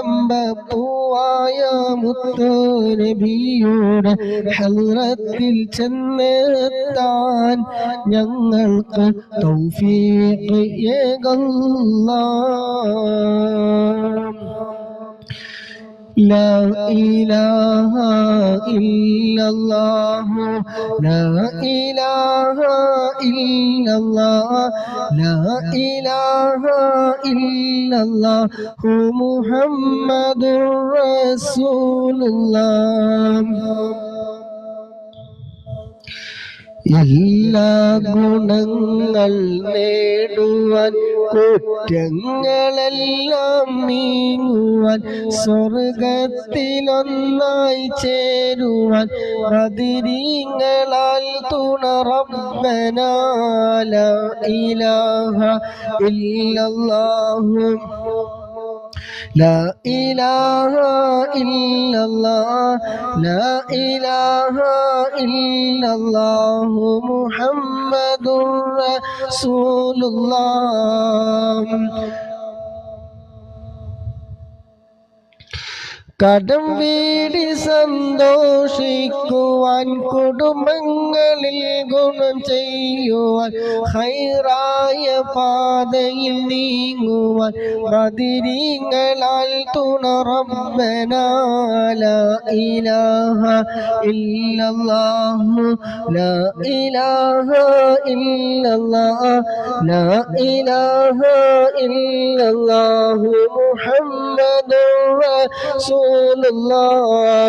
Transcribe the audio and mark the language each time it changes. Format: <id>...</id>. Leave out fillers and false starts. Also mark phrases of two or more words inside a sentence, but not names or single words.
<ml>ആരംഭപ്പൂവായ മുത്ത് നബിയുടെ ഹളറത്തിൽ ചെന്ന ചെന്നെത്താൻ ഞങ്ങൾക്ക് തൗഫീഖ് ഏകല്ലാഹ്.</ml> <ar>لا إله إلا الله لا إله إلا الله لا إله إلا الله محمد رسول الله.</ar> <ml>എല്ലാ ഗുണങ്ങൾ നേടുവാൻ കുറ്റങ്ങളെല്ലാം നീങ്ങുവാൻ സ്വർഗത്തിലൊന്നായി ചേരുവാൻ ബദരീങ്ങളാൽ തുണ റബ്ബനാ</ml> <ar>لا إله إلا الله لا إله إلا الله لا إله إلا الله محمد رسول الله.</ar> <ml>കടം വീടി സന്തോഷിക്കുവാൻ കുടുംബങ്ങളിൽ ഗുണം ചെയ്യുവാൻ ഖൈറായ പാതയിൽ നീങ്ങുവാൻ ബദരീങ്ങളാൽ തുണ റബ്ബനാ</ml> <ar>لا إله إلا الله لا إله إلا الله لا إله إلا الله محمد رسول الله.</ar>